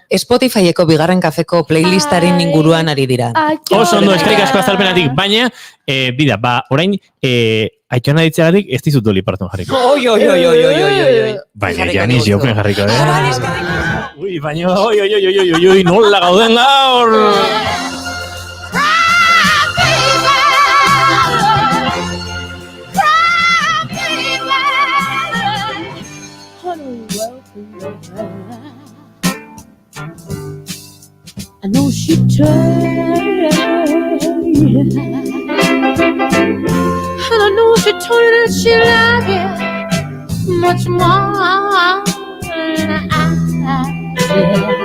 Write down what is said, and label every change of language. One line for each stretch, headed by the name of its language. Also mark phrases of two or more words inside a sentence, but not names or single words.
Basque: Spotifyeko bigarren kafeko playlistaren inguruan ari dira. Oso ondo, eskerrik asko azalpenatik, baina, bida, orain, Aitona ditzeagatik ez dizut Dolly Parton jarriko. Oi. Baina, Janis Joplin jarriko, Ui, baina, oi, nola gauden gaur!
English: I know she tried, and I know she told you that she loved you much more than I did.